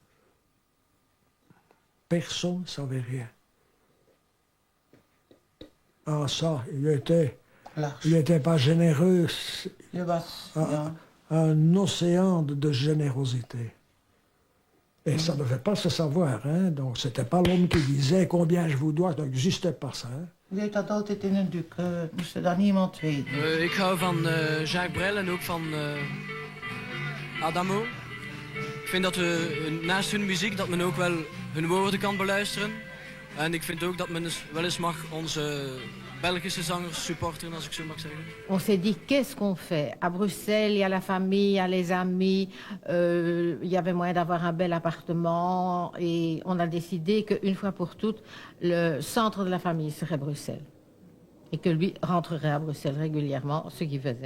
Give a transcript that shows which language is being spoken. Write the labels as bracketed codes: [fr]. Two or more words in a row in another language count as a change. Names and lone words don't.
[fr] Personne ne savait rien. Ah ça, il était pas généreux. Un océan de générosité. Et ça ne devait pas se savoir, hein. Donc c'était pas l'homme qui disait combien je vous dois, ça n'existait pas ça. Hein. [nl] U heeft dat altijd in een doek, moest er dan niemand weten. Ik hou van Jacques Brel en ook van Adamo. Ik vind dat we naast hun muziek dat men ook wel hun woorden kan beluisteren. En ik vind ook dat men wel eens mag onze Belgische zangers supporteren, als ik zo mag zeggen. [fr] On s'est dit, qu'est-ce qu'on fait? À Bruxelles, il y a la famille, il y a les amis, il y avait moyen d'avoir un bel appartement et on a décidé qu'une fois pour toutes, le centre de la famille serait Bruxelles. Et que lui rentrerait à Bruxelles régulièrement, ce qu'il faisait.